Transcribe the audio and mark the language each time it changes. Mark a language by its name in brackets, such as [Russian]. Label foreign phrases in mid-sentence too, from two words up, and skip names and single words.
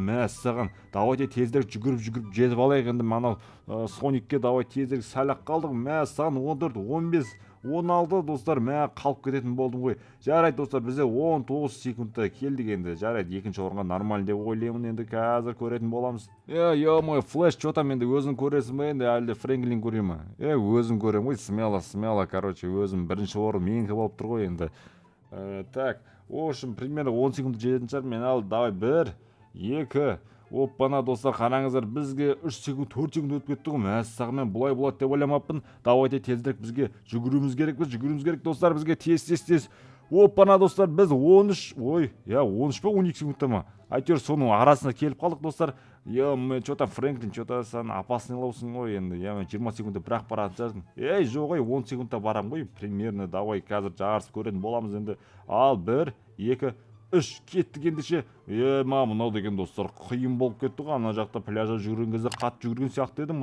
[Kazakh] Мәссаған, давайте тезірек жүгіріп жетіп алайық енді. Манау Соникке давай тезірек сәл-ақ қалдық. Мәссаған, 14, 15, 16 достар, қалып кететін болдым ғой. Жарайды достар, бізде 19 секундта келдік енді. Жарайды, екінші орынға нормально деп ойлаймын енді. Қазір көретін боламыз. [Russian] Мой флеш, что-то [Kazakh] енді өзің көресің бе енді, әлде Фрэнклин көре ма? Өзім көрем ғой, [Russian] смело, короче, [Kazakh] өзім бірінші орын менікі болып тұр ғой енді. [Russian] Так, в общем, примерно 10 секунд [Kazakh] жететін шығар. Мен ал, давай 1, 2, оппана достар, қараңыздар, бізге 3 секунд, 4 секунд өтіп кетті ғой. Мәссаған, мен бұлай болады деп ойламаппын. Давайте тезірек бізге жүгіруіміз керек достар, бізге тез. Оппана достар, біз 13, 13 па 12 секундта ма? Әйтеуір соның арасына келіп қалдық достар. [Russian] Что-то Фрэнклин, что-то [Kazakh] сен опаснылаусың ғой енді. 20 секундта бірақ баратын шығарсың. Жоқ ой, 10 секундта барам ғой. [Russian] Примерно, давай [Kazakh] қазір жарыс көретін боламыз енді. Ал 1, 2, 3 кеттік ендеше. Мынау деген достар қиын болып кетті ғой. Ана жақта пляжа жүгірген кезде қатты жүгірген сияқты едім.